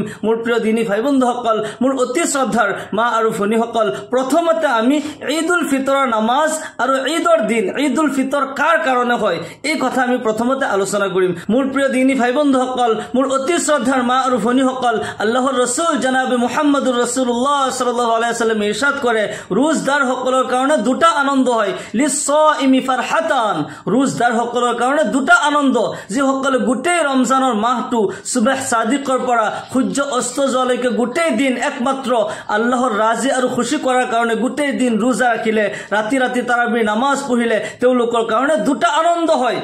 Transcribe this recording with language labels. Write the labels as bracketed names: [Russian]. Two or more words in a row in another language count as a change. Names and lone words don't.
[Assamese] মোৰ প্ৰিয় দিনী ভাই বন্ধুসকল, মোৰ অতি শ্ৰদ্ধাৰ মা আৰু ভনীসকল, প্ৰথমতে আমি ঈদ উল ফিতৰৰ নামাজ আৰু ঈদৰ দিন ঈদ উল ফিতৰ কাৰ কাৰণে হয় এই কথা আমি প্ৰথমতে আলোচনা কৰিম। মোৰ প্ৰিয় দিনী ভাই বন্ধুসকল, মোৰ অতি শ্ৰদ্ধাৰ মা আৰু ভনীসকল, আল্লাহৰ ৰাসূল জনাবে [Arabic] محمد رسول الله صلى الله عليه وسلم [Assamese] ইৰশাদ কৰে, ৰোজদাৰ সকলৰ কাৰণে দুটা আনন্দ হয়। [Arabic] للصائم فرحتان, [Assamese] ৰোজদাৰ সকলৰ কাৰণে দুটা আনন্দ, যিসকলে গোটেই ৰমজানৰ মাহটো সুবহ সাদিকৰ পৰা সূৰ্য অস্ত যোৱালৈকে গোটেই দিন একমাত্ৰ আল্লাহৰ ৰাজি আৰু খুশি কৰাৰ কাৰণে গোটেই দিন ৰোজা ৰাখিলে, ৰাতি ৰাতি তাৰাবিৰ নামাজ পঢ়িলে, তেওঁলোকৰ কাৰণে দুটা আনন্দ হয়।